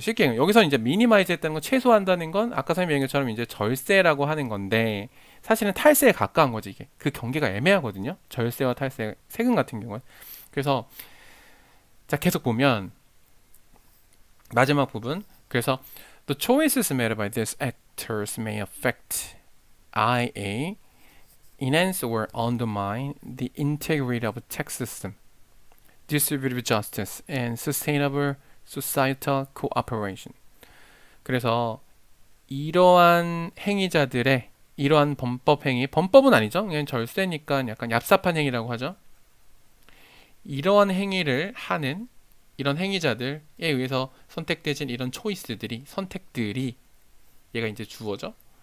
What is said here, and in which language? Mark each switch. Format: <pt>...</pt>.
<ko>쉽게 여기서 이제 미니마이즈 했다는 건 최소화한다는 건 아까 선생님이 얘기한 것처럼 이제 절세라고 하는 건데 사실은 탈세에 가까운 거지 이게. 그 경계가 애매하거든요. 절세와 탈세, 세금 같은 경우는. 그래서 자 계속 보면 마지막 부분. 그래서</ko> <en>the choices made by these actors may affect i.e. enhance or undermine the integrity of a tax system, distributive justice, and sustainable societal cooperation.</en> <ko>그래서 이러한 행위자들의 이러한 범법 행위, 범법은 아니죠. 그냥 절세니까 약간 얍삽한 행위라고 하죠. 이러한 행위를 하는 이런 행위자들에 의해서 선택되진 이런 초이스들이, 선택들이 얘가 이제 주어죠.</ko>